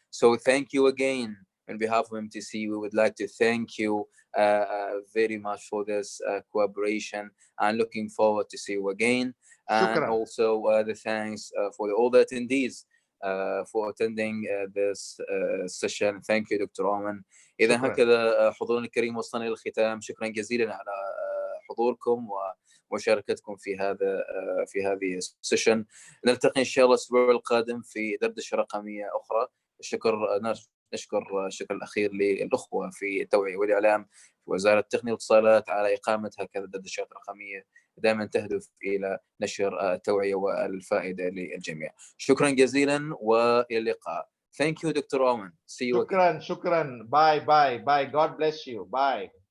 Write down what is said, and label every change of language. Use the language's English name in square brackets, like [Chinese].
[English] So thank you again. On behalf of MTC, we would like to thank you very much for this cooperation, and looking forward to see you again. And also the thanks for all the attendees for attending this session. Thank you, Dr. Oman. [Arabic] إذا هكذا حضورنا الكريم وصلنا إلى الختام. شكرا جزيلا على حضوركم ومشاركتكم في هذه السيشن. نلتقي إن شاء الله الأسبوع القادم في دردشة رقمية أخرى. نشكر الشكر الأخير للأخوة في التوعية والإعلام في وزارة التقنية والاتصالات على إقامة هكذا دردشات رقمية دائما تهدف إلى نشر التوعية والفائدة للجميع. شكرا جزيلا وإلى اللقاء. [English] Thank you, Dr. Oman. See you again. Shukran. Bye. God bless you. Bye.